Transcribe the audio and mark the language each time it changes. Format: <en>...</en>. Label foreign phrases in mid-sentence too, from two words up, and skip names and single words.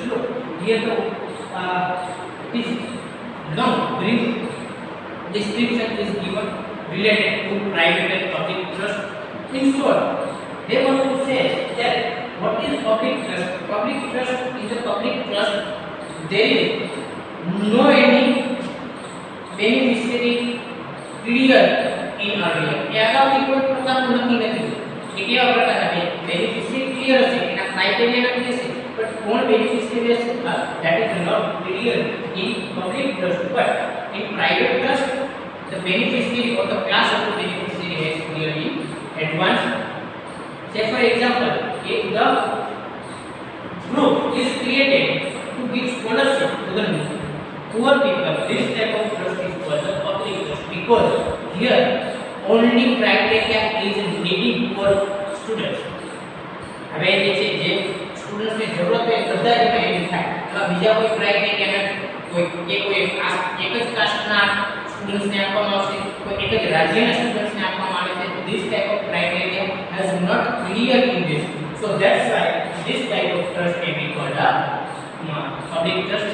<en>Look, here the it is long brief description is given related to private and public trust. In short, they want to say that what is public trust? Public trust is a public trust. There is no any beneficiary clear in earlier.</en> <gu>એ અગાઉથી કોઈ પ્રકારનું નક્કી નથી કે કેવા પ્રકારના બેનિફિશિયરી ક્લિયર હશે, એના ક્રાઇટેરિયા નક્કી હશે, બટ કોણ બેનિફિશિયરી હશે</gu> <en>that is not clear in public trust. But in private trust, the beneficiary or the class of the beneficiary has clearly advanced. Say for example, if the group is created to give scholarship to the poor people, this type of trust is called the public trust because here only criteria is needy poor students.</en> <gu>હવે જે છે જે સ્ટુડન્ટ્સ ને જરૂરત હોય બધા જ એમાં થાય, બીજા કોઈ ક્રાઇટેરિયા નથી, કોઈ કે કોઈ એક જ કાસ્ટના સ્ટુડન્ટ્સને આપવામાં આવશે, કોઈ એક જ રાજ્યના સ્ટુડન્ટ્સને આપવામાં આવે છે.</gu> <en>This type of criteria has not clear in this, so that's why this type of trust may be called a public trust.</en>